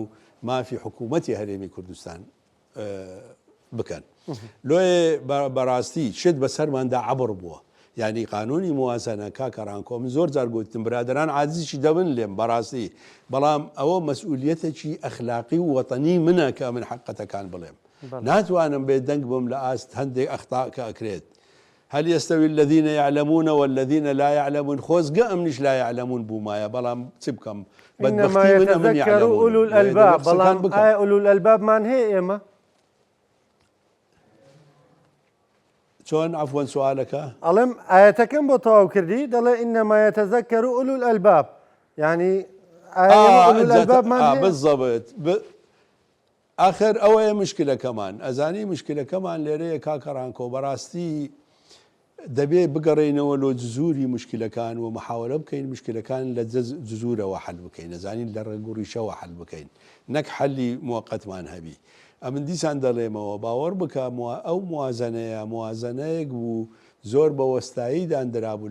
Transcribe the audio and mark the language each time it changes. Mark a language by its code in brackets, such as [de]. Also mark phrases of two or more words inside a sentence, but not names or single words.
[ckb] مافی حکوومەتی هەرێمی کوردستان بکەن لۆیە بەڕاستی شت بەسەرماندا عەبڕ بووە یعنی قانونی موازنە کاکەڕانکۆ من زۆر جار گوتم برادران عاجزیشی دەبن لێم بەڕاستی بەڵام ئەوە مەسئولیەتێکی ئەخلاقی و وەتەنی منە کە من حقەتەکان بڵێم ناتوانم بێ دەنگ بم لە ئاست هەندێک ئەختا کە ئەکرێت [ar] هل يستوي الذين يعلمون والذين لا يعلمون [ckb] خۆزگە ئەمنیش [ar] لا يعلمون [ckb] بوومایە بەڵام چ بکەم [ar] إنما يتذكر أولو الألباب [ckb] بەڵام ئایا ئولو الألبابمان هەیە ئێمە چۆن عفوەن سوالەکە ئەڵێم ئاەتەکەم بۆ تەواو کردی دەڵێ [ar] ئینەما يتذكر أولو الألباب [ckb] يعني أولو الألبابمان هەیە [ar] بالضبط آخر [ckb] ئەوەیە مشکلەکەمان ئەزانی مشکلەکەمان لێرەیە کاکەڕانکۆ بەڕاستی دەبێت بگەڕێنەوە لۆ جزوری مشکلەکان و محاولە بکەین مشکلەکان لە جزورەوە حل بکەین نەزانین لە ڕێگوڕیشەوە حل بکەین نەک حەلی موقەتمان هەبی ئەمن دیسان دەڵێمەوە باوەڕ بکە ئەو موازنەیەک بوو زۆر بە وەستاییدان درابوو